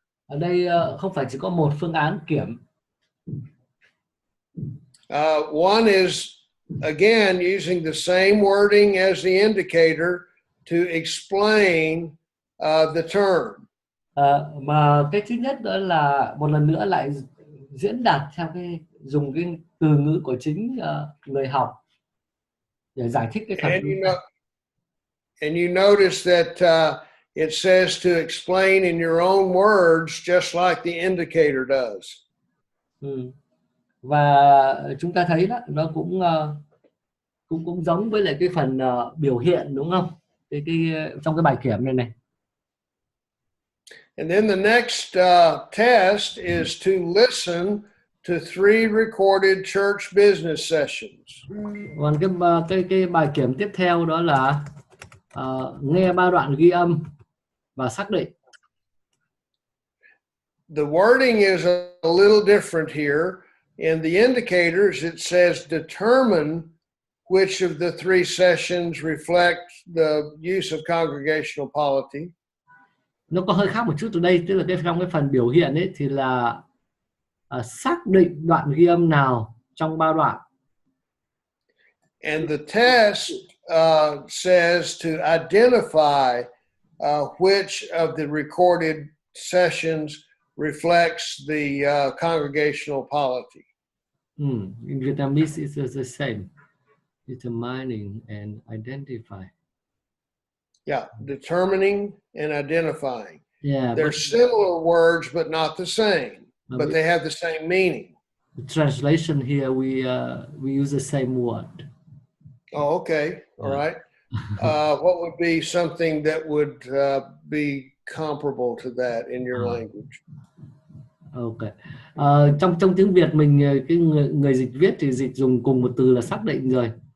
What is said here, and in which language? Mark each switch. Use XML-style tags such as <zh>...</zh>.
<vi>Ở đây không phải chỉ có một phương án kiểm.</vi> <en>One is, again, using the same wording as the indicator to explain the term.</en> <vi>Mà cái thứ nhất đó là một lần nữa lại diễn đạt theo dùng cái từ ngữ của chính người học để giải thích cái thuật ngữ.</vi> <en>And you notice that it says to explain in your own words, just like the indicator does.</en> <vi>Và chúng ta thấy đó, nó cũng giống với lại cái phần biểu hiện, đúng không? Trong cái bài kiểm này.</vi> <en>And then the next test is to listen to 3 recorded church business sessions.</en> <vi>Còn cái bài kiểm tiếp theo đó là nghe 3 đoạn ghi âm và xác định.</vi> <en>The wording is a little different here. In the indicators, it says determine which of the 3 sessions reflect the use of congregational polity.</en> <vi>Nó có hơi khác một chút từ đây, tức là trong cái phần biểu hiện ấy thì là xác định đoạn ghi âm nào trong 3 đoạn.</vi> <en>And the test says to identify which of the recorded sessions reflects the congregational polity. In Vietnamese, it's the same. Determining and identify. Yeah, determining and identifying. Yeah, they're similar words, but not the same. But they have the same meaning. The translation here, we use the same word. Oh, okay. All right. What would be something that would be comparable to that in your language? Okay.</en> <vi>Trong tiếng Việt mình, cái người dịch viết thì dịch dùng cùng một từ là xác định rồi.</vi>